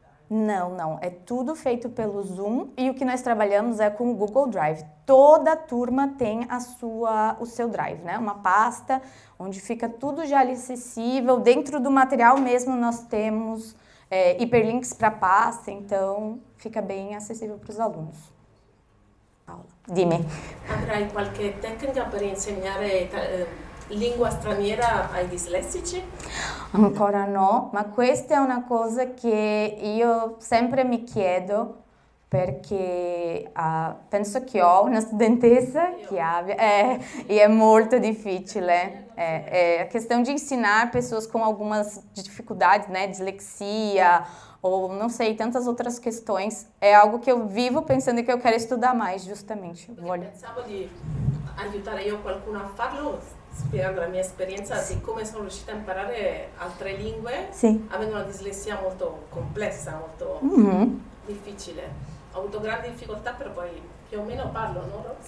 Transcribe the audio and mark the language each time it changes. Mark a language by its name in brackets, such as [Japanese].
[Portuguese] Não. É tudo feito pelo Zoom e o que nós trabalhamos é com o Google Drive. Toda turma tem o seu Drive, né? Uma pasta onde fica tudo já ali acessível. Dentro do material mesmo nós temos hiperlinks para a pasta, então fica bem acessível para os alunos. [Italian] Paola, dimmi. Avrai qualche tecnica per insegnare lingua straniera ai dislessici? Ancora no, ma questa è una cosa che io sempre mi chiedo perché penso che ho una studentessa [Portuguese] que e é muito difícil. A questão de ensinar pessoas com algumas dificuldades, né, dislexia ou não sei, tantas outras questões, é algo que eu vivo pensando que eu quero estudar mais, justamente. [Italian] Pensavo di aiutare io qualcuno a farlo, spiegando la mia esperienza di come sono riuscita a imparare altre lingue, avendo una dislessia molto complessa, molto difficile. Ho avuto grandi difficoltà, però poi più o meno parlo, no?